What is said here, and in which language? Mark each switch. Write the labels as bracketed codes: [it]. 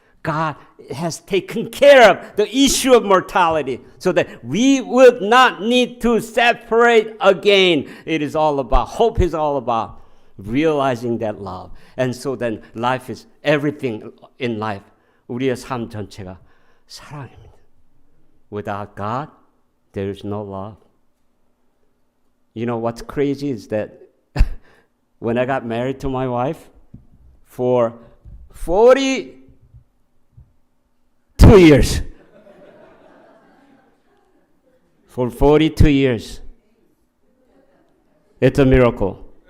[en] God has taken care of the issue of mortality so that we would not need to separate again. It is all about, hope is all about realizing that love. And so then life is everything in life. [ko] 우리의 삶 전체가 사랑입니다. [en] Without God, there is no love. You know what's crazy is that when I got married to my wife, for 42 years, for 42 years, it's a miracle.